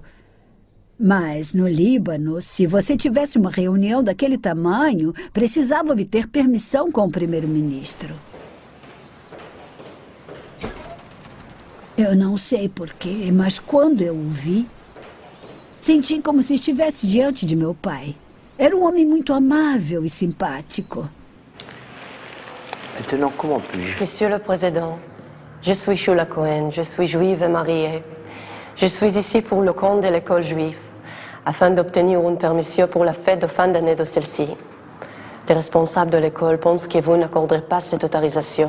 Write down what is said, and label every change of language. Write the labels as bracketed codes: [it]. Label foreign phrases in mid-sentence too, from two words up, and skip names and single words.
[pt] Mas, no Líbano, se você tivesse uma reunião daquele tamanho, precisava obter permissão com o primeiro-ministro. Eu não sei porquê, mas quando eu o vi, senti como se estivesse diante de meu pai. Era um homem muito amável e simpático. [fr] Maintenant, comment puis-je? Monsieur le Président, je suis Shula Cohen, je suis juive et mariée. Je suis ici pour le compte de l'école juive, afin d'obtenir une permission pour la fête de fin d'année de celle-ci. Les responsables de l'école pensent que vous n'accorderez pas cette autorisation.